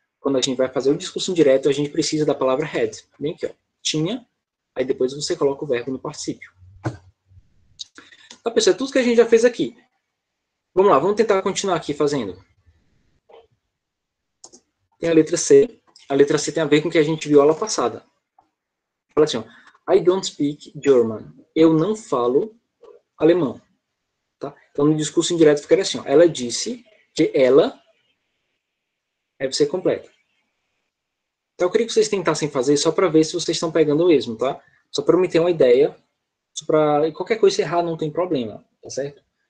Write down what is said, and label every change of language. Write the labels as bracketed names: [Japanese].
[Portuguese] Quando a gente vai fazer o discurso indireto, a gente precisa da palavra had. Bem aqui, ó. Tinha, aí depois você coloca o verbo no particípio. Tá, pessoal, é tudo que a gente já fez aqui. Vamos lá, vamos tentar continuar aqui fazendo. Tem a letra C. A letra C tem a ver com o que a gente viu aula passada. Fala assim, ó, [English] I don't speak German. [Portuguese] Eu não falo alemão. Tá? Então, no discurso indireto ficaria assim, ó, ela disse que ela, aí você completa. Então, eu queria que vocês tentassem fazer só para ver se vocês estão pegando o mesmo, tá? Só para me ter uma ideia. Pra, qualquer coisa se errar não tem problema, tá certo?